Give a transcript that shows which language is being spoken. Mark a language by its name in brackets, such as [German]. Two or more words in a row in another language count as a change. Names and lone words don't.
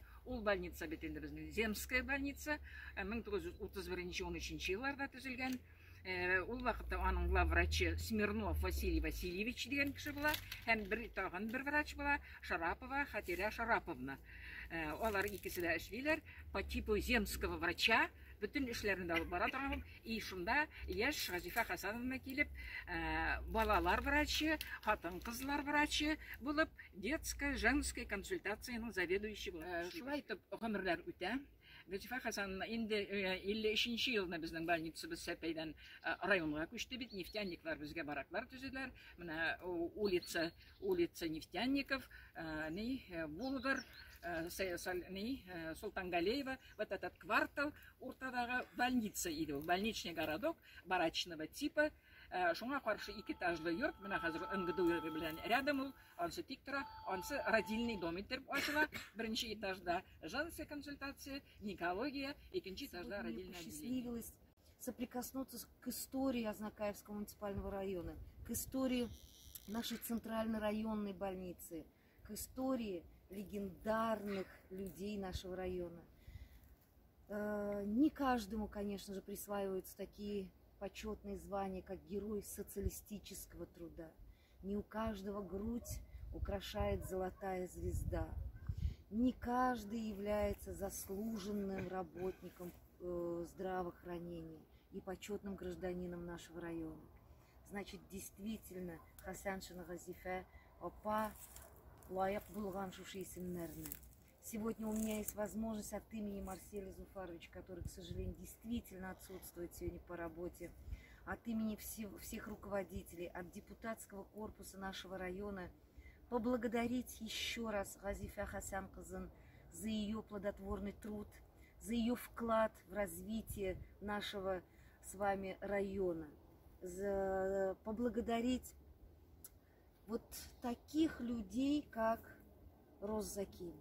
[Tatar] Ул больница бит инде безнең [Russian] Земская больница [Tatar] 1931-13 елларда төзелгән. Ул вакытта аның главврачы Смирнов Василий Васильевич дигән кеше була, һәм бер врач була, Шарапова Хатиря Шараповна. Алар икесе дә эшлиләр [Russian] по типу земского врача. [Tatar] Bütün эшләрендә алып бара торган, и шунда яшь Газифа Хасановна килеп, балалар врачы, хатын-кызлар врачы булып, [Russian] детская, женская [Tatar] консультацияның заведующий була. Шулай итеп гомерләр үтә. Газифа Хасановна инде 53 елны безнең больницабыз Сәпәйдән районга күчте бит, нефтяниклар безгә бараклар төзеделәр. Менә [Russian] улица нефтяников, [Tatar] Булгар, Султангалеева, [Russian] вот этот квартал, [Tatar] уртадагы больница иде, [Russian] больничный городок, барачного типа. [Tatar] Шуңа каршы икетажлы йорт, менә хәзер НГДУ белән рядом ул, ансы тик тора, ансы родильный дом итеп ачыла. Беренче этажда [Russian] женская консультация, [Tatar] гинекология, икенче этажда [Russian] родильное отделение. Соприкоснуться к истории Азнакаевского муниципального района, к истории нашей центральной районной больницы, к истории легендарных людей нашего района. Не каждому, конечно же, присваиваются такие почетные звания, как герой социалистического труда. Не у каждого грудь украшает золотая звезда. Не каждый является заслуженным работником здравоохранения и почетным гражданином нашего района. Значит, действительно, [Tatar] Хасаншина Газифа опа лайык булган шушы исемнәрне. [Russian] Сегодня у меня есть возможность от имени Марселя Зуфаровича, который, к сожалению, действительно отсутствует сегодня по работе, от имени всех руководителей, от депутатского корпуса нашего района, поблагодарить еще раз Газифа Хасан-кызын за ее плодотворный труд, за ее вклад в развитие нашего с вами района, поблагодарить вот таких людей, как Роза Закиевна.